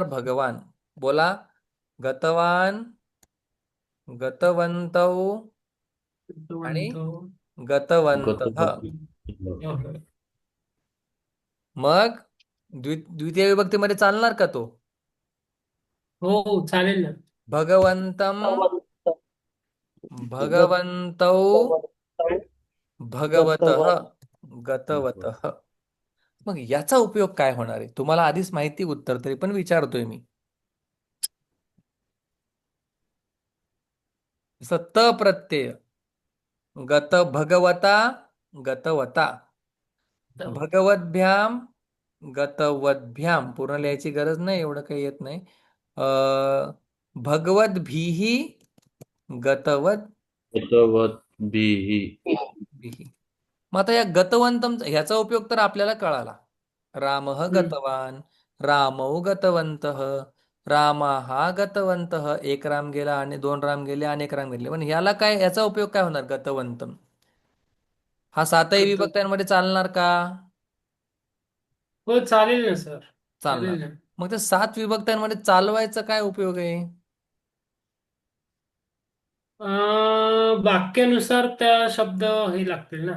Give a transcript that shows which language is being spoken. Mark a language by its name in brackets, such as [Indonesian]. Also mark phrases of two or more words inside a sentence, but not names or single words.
[Sanskrit] भगवान. बोला. गतवान, गतवंतौ आणि [Marathi] म्हणतो. [Sanskrit] गतवंतः. [Marathi] मग द्वितीय विभक्तीमध्ये चालणार का तो? हो, चालेल ना. [Sanskrit] भगवंतम, भगवंतौ, भगवतः, गतवतः. [Marathi] मग याचा उपयोग काय होणार आहे? तुम्हाला आधीच माहिती उत्तर, तरी पण विचारतोय मी. जसं त प्रत्यय, [Sanskrit] गत भगवता, गतवता, भगवद्भ्याम, गतवद्भ्याम. [Marathi] पूर्ण लिहायची गरज नाही, एवढं काही येत नाही. [Sanskrit] भगवद्भिः, गतवद्भिः. [Marathi] मग आता या गतवंतम ह्याचा उपयोग तर आपल्याला कळाला. [Sanskrit] रामः गतवान, रामौ गतवन्तः, रामाः गतवन्तः. [Marathi] एक राम गेला आणि दोन राम गेले, अनेक राम गेले. पण ह्याला काय, याचा उपयोग काय होणार? गतवंतम हा सातही विभक्त्यांमध्ये चालणार का? हो, चालेल ना सर. चालणार. चालेल ना. मग त्या सात विभक्त्यांमध्ये चालवायचा काय उपयोग आहे? वाक्यानुसार त्या शब्द हे लागतील ना.